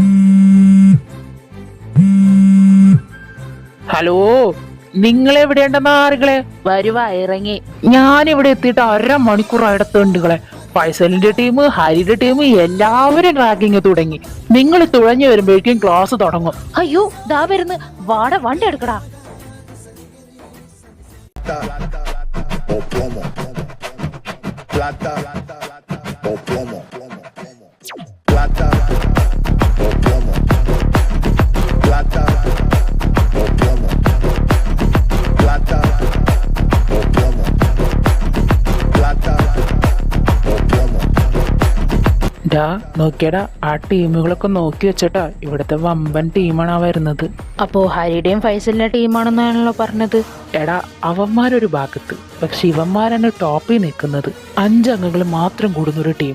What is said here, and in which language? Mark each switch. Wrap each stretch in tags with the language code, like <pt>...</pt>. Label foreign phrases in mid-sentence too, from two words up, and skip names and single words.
<ml>ഹലോ, നിങ്ങൾ എവിടെയുണ്ടെന്ന് ആറുകളെ? വരുവാ, ഇറങ്ങി. ഞാനിവിടെ എത്തിയിട്ട് 1/2 മണിക്കൂറായിട്ട് തെണ്ടുകളെ. ഫൈസലിന്റെ ടീം, ഹരിയുടെ ടീം എല്ലാവരും റാഗിങ് തുടങ്ങി. നിങ്ങൾ തുഴഞ്ഞു വരുമ്പോഴേക്കും ക്ലാസ് തുടങ്ങും. അയ്യോ, ദാ വരുന്നു. വാട, വണ്ടി എടുക്കടാ.</ml> <es>o plomo. Plata o plomo. Plata o plomo. Plata o plomo. Plata o plomo. Plata o plomo.</es> <ml>ഡാ നോക്കിയടാ, ആ ടീമുകളൊക്കെ നോക്കി വെച്ചട്ടാ. ഇവിടുത്തെ വമ്പൻ ടീമാണ് വരുന്നത്. അപ്പോ ഹരിയുടെയും ഫൈസലിന്റെ ടീമാണെന്നാണല്ലോ പറഞ്ഞത്. എടാ, അവന്മാരൊരു ഭാഗത്ത്, പക്ഷെ ഇവന്മാരാണ് ടോപ്പിൽ നിൽക്കുന്നത്. 5 അംഗങ്ങൾ മാത്രം കൂടുന്നൊരു ടീം.</ml>